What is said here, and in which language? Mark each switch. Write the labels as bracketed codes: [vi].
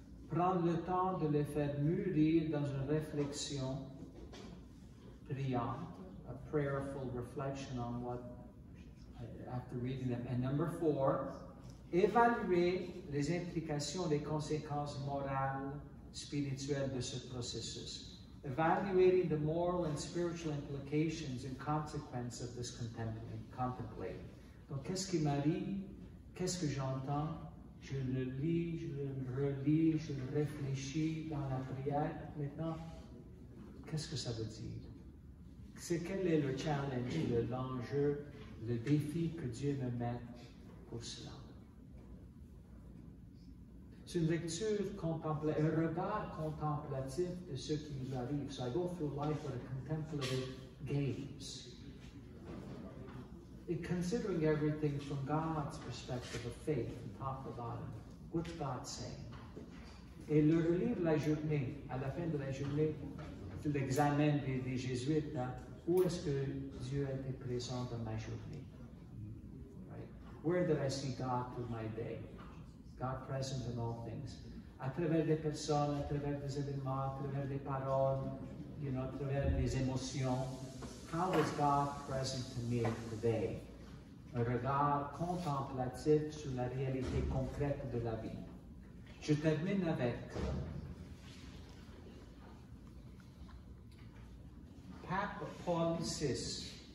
[fr] Prendre le temps de les faire mûrir dans une réflexion priante, [en] a prayerful reflection on what, after reading them. And number 4, [fr] évaluer les implications, les conséquences morales, spirituelles de ce processus. [en] Evaluating the moral and spiritual implications and consequences of this contemplating. [fr] Donc, qu'est-ce qui m'arrive? Qu'est-ce que j'entends? Je le lis, je le relis, je le réfléchis dans la prière. Maintenant, qu'est-ce que ça veut dire? Quel est le challenge, l'enjeu, le défi que Dieu me met pour cela? C'est une lecture contemplative, un regard contemplatif de ce qui nous arrive. [en] So I go through life with a contemplative gaze. Considering everything from God's perspective of faith and top to bottom. What's God saying? [fr] Et le relire la journée, à la fin de la journée, l'examen des jésuites, hein, où est-ce que Dieu a été présent dans ma journée? [en] Right? Where did I see God through my day? God present in all things. [fr] À travers des personnes, à travers des événements, à travers des paroles, à travers des émotions. [en] How is God present to me today? [fr] Un regard contemplatif sur la réalité concrète de la vie. Je termine avec Pape Paul VI.